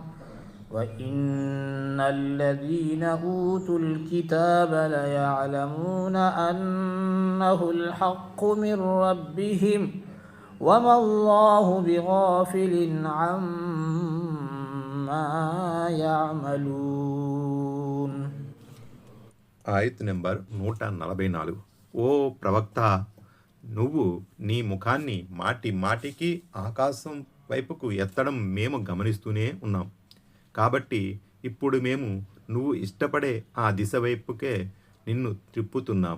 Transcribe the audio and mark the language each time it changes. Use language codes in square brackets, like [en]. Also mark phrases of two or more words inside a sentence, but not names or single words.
[ar] وإن الذين أوتوا الكتاب ليعلمون أنه الحق من ربهم وما الله بغافل عما يعملون. [te] ఆయత్ నెంబర్ 144. ఓ ప్రవక్త, నువ్వు నీ ముఖాన్ని మాటి మాటికి ఆకాశం వైపుకు ఎత్తడం మేము గమనిస్తూనే ఉన్నాం. కాబట్టి ఇప్పుడు మేము నువ్వు ఇష్టపడే ఆ దిశ వైపుకే నిన్ను త్రిప్పుతున్నాం.